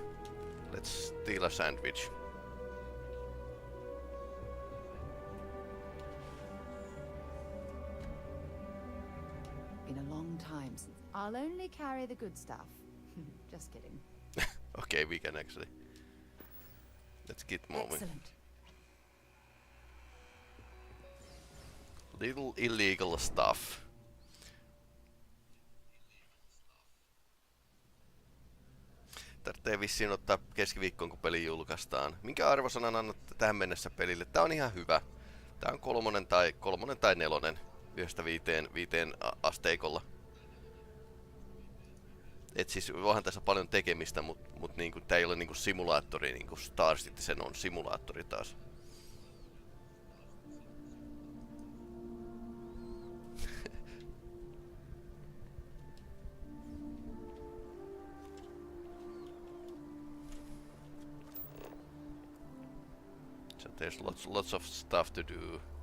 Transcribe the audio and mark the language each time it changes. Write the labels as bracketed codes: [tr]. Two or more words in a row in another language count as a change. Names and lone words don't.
[en] Let's steal a sandwich. Been a long time since. I'll only carry the good stuff. Just kidding. Okay, we can actually... Let's get moving. Excellent. Little illegal stuff. [fi] Tarvitsee vissiin ottaa keskiviikkoon, kun peli julkaistaan. Minkä arvosanan annatte tähän mennessä pelille? Tää on ihan hyvä. Tää on 3 tai 4 5 asteikolla. Et siis onhan tässä paljon tekemistä, mut niinku, tää ei ole niinku simulaattori, niinku Star Citizen on simulaattori taas. [en] So there's lots of stuff to do.